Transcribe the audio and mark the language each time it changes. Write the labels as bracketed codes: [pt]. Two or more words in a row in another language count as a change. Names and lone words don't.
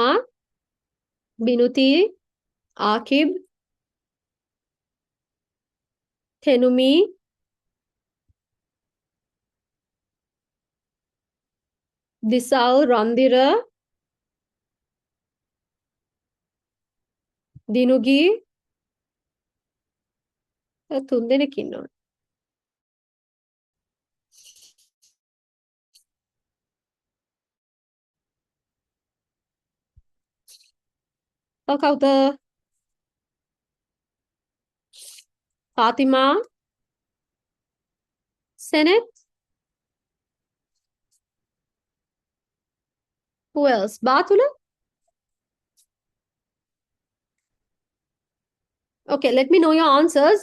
[en] Binuti. Akib. Tenumi. Disal. Randira. Dinugi. [si] තුන් දෙනෙක් ඉන්නවා. කවුද? Fatima. [en] Senate. Who else? Batula? Okay, let me know your answers.